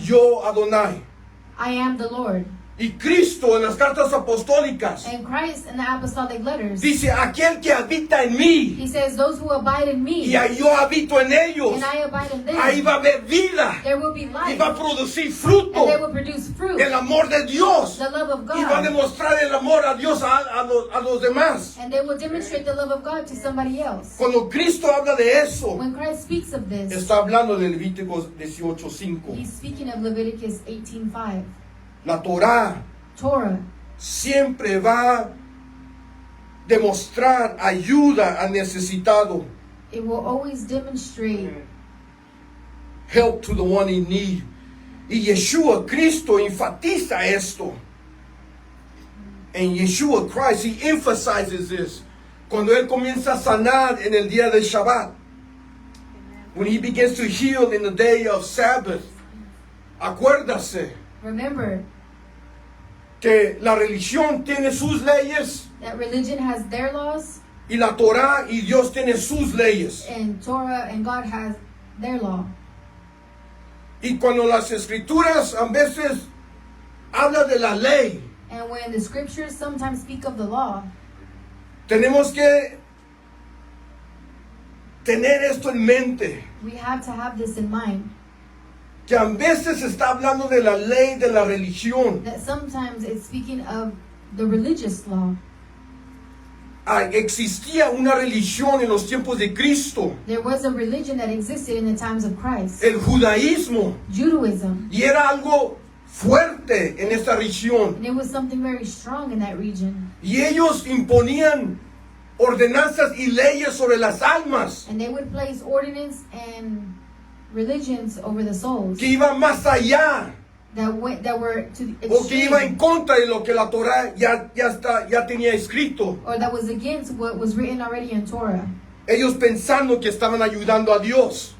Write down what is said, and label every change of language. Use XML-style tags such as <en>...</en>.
<es>Yo, Adonai.</es> <en>I am the Lord.</en> <es>Y Cristo en las cartas apostólicas</es> <en>And Christ in the apostolic letters,</en> <es>dice, aquel que habita en mí</es> <en>he says, those who abide in me,</en> <es>y yo habito en ellos,</es> <en>and I abide in them,</en> <es>ahí va a haber vida</es> <en>there will be</en> <es>y</es> <en>life,</en> <es>va a producir</es> <en>and</en> <es>fruto,</es> <en>they will produce fruit,</en> <es>el amor de Dios,</es> <en>the love of</en> <es>y va a</es> <en>God,</en> <es>demostrar el amor a Dios a los demás.</es> <en>and they will demonstrate the love of God to somebody else.</en> <es>Cuando Cristo habla de eso,</es> <en>When Christ speaks of this,</en> <es>está hablando de Levíticos 18:5.</es> <en>he's speaking of Leviticus 18:5.</en> <es>La Torah</es> <en>Torah</en> <es>siempre va a demostrar ayuda al necesitado.</es> <en>it will always demonstrate Help to the one in need.</en> <es>Y Yeshua, Cristo, enfatiza esto.</es> <en>En Yeshua Christ, he emphasizes this.</en> <es>Cuando Él comienza a sanar en el día del Shabbat.</es> <en>When he begins to heal in the day of Sabbath.</en> <es>Acuérdase</es> <en>remember</en> <es>que la religión tiene sus leyes</es> <en>that religion has their laws</en> <es>y la Torah y Dios tiene sus leyes.</es> <en>and Torah and God has their law.</en> <es>Y cuando las escrituras a veces hablan de la ley,</es> <en>And when the scriptures sometimes speak of the law,</en> <es>tenemos que tener esto en mente,</es> <en>we have to have this in mind,</en> <es>que a veces está hablando de la ley de la religión.</es> <en>that sometimes it's speaking of the religious law.</en> <es>Existía una religión en los tiempos de Cristo,</es> <en>There was a religion that existed in the times of Christ,</en> <es>el judaísmo,</es> <en>Judaism,</en> <es>y era algo fuerte en esta región.</es> <en>and it was something very strong in that region.</en> <es>Y ellos imponían ordenanzas y leyes sobre las almas</es> <en>And they would place ordinance and religions over the souls</en> <es>que iban más allá</es> <en>that were to the</en> <es>o que iba en</es> <en>extreme,</en> <es>contra de lo que la Torah ya tenía escrito.</es> <en>or that was against what was written already in Torah.</en> <es>Ellos pensando que estaban ayudando a Dios,</es>